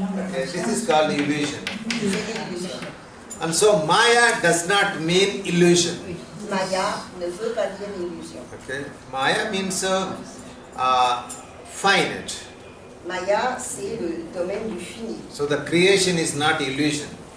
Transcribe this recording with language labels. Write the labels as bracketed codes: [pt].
[en] Okay, this is called illusion. [fr] c'est l'illusion. [en] And so Maya does not mean illusion. [fr] Maya ne veut pas dire illusion. [en] Okay, Maya means finite. [fr] Maya, c'est le domaine du fini. [en] So the creation is not illusion.